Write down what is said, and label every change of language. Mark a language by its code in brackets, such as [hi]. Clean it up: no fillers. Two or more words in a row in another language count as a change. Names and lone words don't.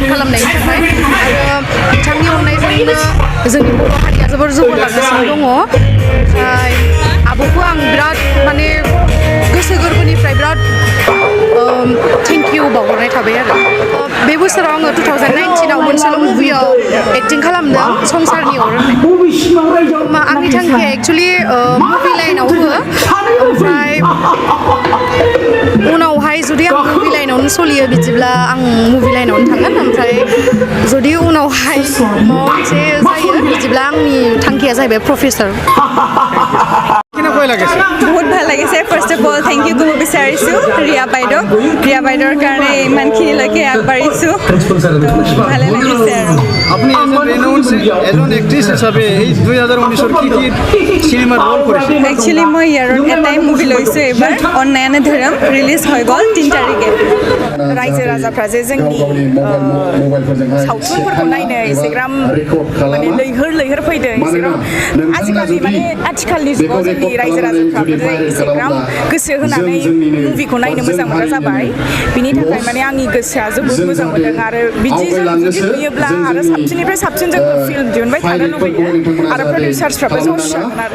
[brx] खालामनायनि थाखाय आरो बिथांनि अननायजोंनो जोंनि बर' हारिया जोबोर जौगालांगासिनो दङ ओमफ्राय आब'खौ आं बिराद माने गोसो गोरबोनिफ्राय बिराद [en] thank you [brx] बावहरनाय थाबाय आरो बे बोसोराव आङो 2019आव मोनसेल' मुभियाव एक्टिं खालामदों संसारनि अर होननाय आंनि थांखिया एक्सुवेलि मुभि लाइनावबो ओमफ्राय उनावहाय जुदि आं मुभि लाइनावनो सोलियो बिदिब्ला आं मुभि लाइनावनो थांगोन ओमफ्राय जुदि उनावहाय माबा मोनसे जायो बिदिब्ला आंनि थांखिया जाहैबाय प्रफेसर [as] বহুত ভাল লাগিছে [en] first of all thank you [as] ক'ব বিচাৰিছোঁ ৰিয়া বাইদেউৰ কাৰণে ইমানখিনিলৈকে আগবাঢ়িছোঁ ভালে লাগিছে আৰু আপুনি এজন এক্ট্ৰেছ হিচাপে এই 2019ৰ কি চিনেমাত ৰল কৰিছে একচুৱেলি মই ইয়াৰত এটাই মুভি লৈছোঁ এইবাৰ অন্যায়নে ধৰম ৰিলিজ হৈ গ'ল 3 তাৰিখে [brx] रायजो राजाफ्रा जे जोंनि सावथुनफोरखौ नायनो एसेग्राम माने लैहोर फैदों एसेग्राम आथिखालनि जुगाव जोंनि रायजो राजाफ्राबो एसेग्राम गोसो होनानै मुभिखौ नायनो मोजां मोनग्रा जाबाय बिनि थाखाय माने आंनि गोसोआ जोबोद मोजां मोनदों आरो बिदि जुदि नुयोब्ला आरो साबसिननिफ्राय साबसिन जोङो फिल्म दिहुनबाय थानो लुबैयो आरो प्रडिउसार्सफ्राबो जस जागोन आरो